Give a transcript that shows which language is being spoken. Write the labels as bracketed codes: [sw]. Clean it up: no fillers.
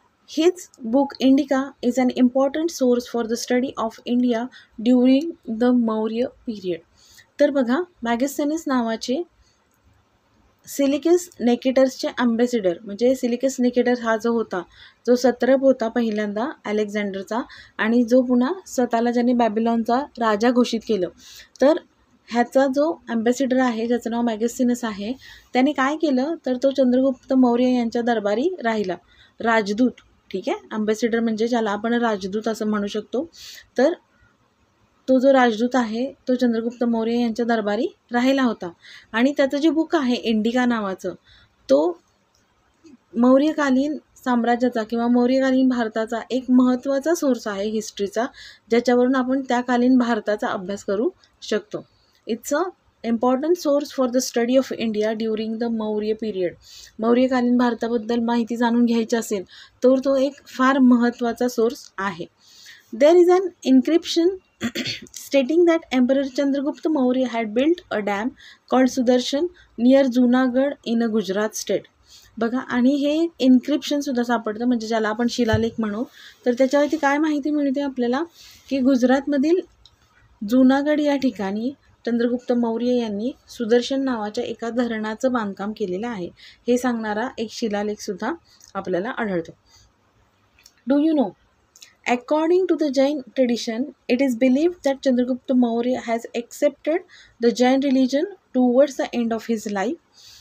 [en] His book Indica is an important source for the study of India during the Maurya period. [mr] तर बघा, मॅगस्थेनेस नावाचे silicus निकेटर्सचे ambassador, म्हणजे silicus Nicator हा जो होता, जो सत्रप होता पहिल्यांदा अलेक्झांडरचा आणि जो पुन्हा स्वतःला ज्याने बॅबिलॉनचा राजा घोषित केलं, तर ह्याचा जो अँबॅसिडर आहे ज्याचं नाव मॅगस्थेनेस आहे, त्याने काय केलं तर तो चंद्रगुप्त मौर्य यांच्या दरबारी राहिला, राजदूत. ठीक आहे, अँबॅसिडर म्हणजे ज्याला आपण राजदूत असं म्हणू शकतो. तर तो जो राजदूत आहे तो चंद्रगुप्त मौर्य यांच्या दरबारी राहिला होता आणि त्याचं जे बुक आहे इंडिका नावाचं, तो मौर्यकालीन साम्राज्याचा किंवा मौर्यकालीन भारताचा एक महत्त्वाचा सोर्स आहे हिस्ट्रीचा, ज्याच्यावरून आपण त्याकालीन भारताचा अभ्यास करू शकतो. [en] It's a important source for the study of India during the Maurya period. [mr] मौर्यकालीन भारताबद्दल माहिती जाणून घ्यायची असेल तर तो एक फार महत्त्वाचा सोर्स आहे. [en] There is an inscription stating that Emperor Chandragupta Maurya had built a dam called Sudarshan near Junagadh in a Gujarat state. [mr] बघा, आणि हे इन्क्रिप्शनसुद्धा सापडतं, म्हणजे ज्याला आपण शिलालेख म्हणू. तर त्याच्यावरती काय माहिती मिळते आपल्याला की गुजरातमधील जुनागड या ठिकाणी चंद्रगुप्त मौर्य यांनी सुदर्शन नावाच्या एका धरणाचं बांधकाम केलेलं आहे, हे सांगणारा एक शिलालेखसुद्धा आपल्याला आढळतो. [en] Do you know, according to the Jain tradition, it is believed that Chandragupta Maurya has accepted the Jain religion towards the end of his life.